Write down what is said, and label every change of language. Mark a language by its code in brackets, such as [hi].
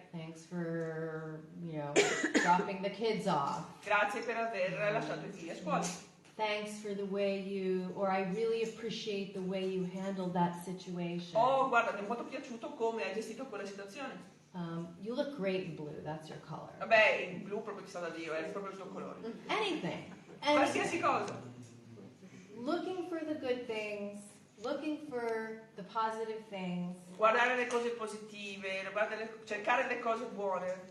[en] Thanks for, dropping the kids off. [it] Grazie per aver lasciato i figli a scuola. [en] Thanks for the way or I really appreciate the way you handled that situation. [it] Oh, guarda, mi è molto piaciuto come hai gestito quella situazione. [en] You look great in blue, that's your color. [it] Vabbè, il blu proprio ti sta da Dio, è proprio il tuo colore. [en] Anything. [it] Qualsiasi cosa. [en] Looking for the good things, looking for the positive things, [it] Guardare le cose positive, cercare le cose buone